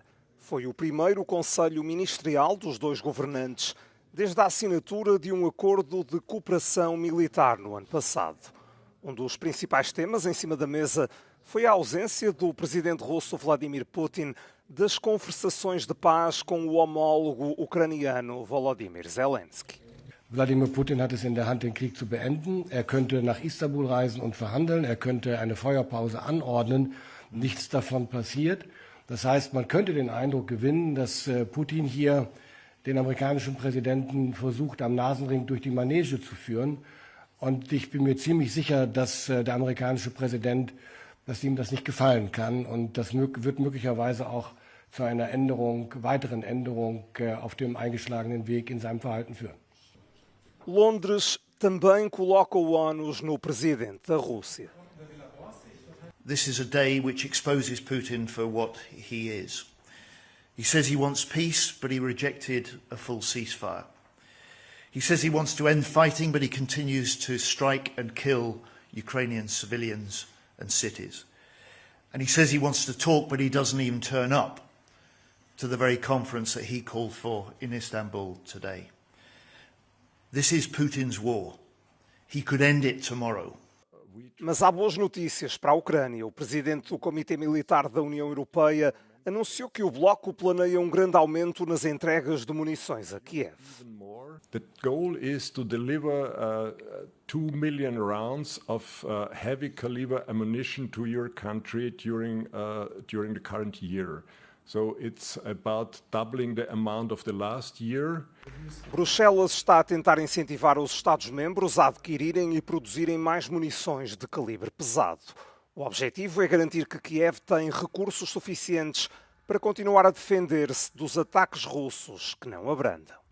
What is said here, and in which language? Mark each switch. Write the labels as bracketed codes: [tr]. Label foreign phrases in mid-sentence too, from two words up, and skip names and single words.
[pt] Foi o primeiro conselho ministerial dos dois governantes desde a assinatura de um acordo de cooperação militar no ano passado. Um dos principais temas em cima da mesa foi a ausência do presidente russo Vladimir Putin das conversações de paz com o homólogo ucraniano Volodymyr Zelensky. [de] Wladimir Putin hat es in der Hand, den Krieg zu beenden. Er könnte nach Istanbul reisen und verhandeln. Er könnte eine Feuerpause anordnen. Nichts davon passiert. Das heißt, man könnte den Eindruck gewinnen, dass Putin hier den amerikanischen Präsidenten versucht, am Nasenring durch die Manege zu führen. Und ich bin mir ziemlich sicher, dass der amerikanische Präsident, dass ihm das nicht gefallen kann. Und das wird möglicherweise auch zu einer weiteren Änderung auf dem eingeschlagenen Weg in seinem Verhalten führen. [pt] Londres também coloca o ónus no presidente da Rússia. [en] This is a day which exposes Putin for what he is. He says he wants peace, but he rejected a full ceasefire. He says he wants to end fighting, but he continues to strike and kill Ukrainian civilians and cities. And he says he wants to talk, but he doesn't even turn up to the very conference that he called for in Istanbul today. This is Putin's war. He could end it tomorrow. [pt] Mas há boas notícias para a Ucrânia. O presidente do Comitê Militar da União Europeia anunciou que o bloco planeia um grande aumento nas entregas de munições a Kiev. [en] The goal is to deliver 2 million rounds of heavy caliber ammunition to your country during the current year. So it's about doubling the amount of the last year. [pt] Bruxelas está a tentar incentivar os Estados-membros a adquirirem e produzirem mais munições de calibre pesado. O objetivo é garantir que Kiev tem recursos suficientes para continuar a defender-se dos ataques russos que não abrandam.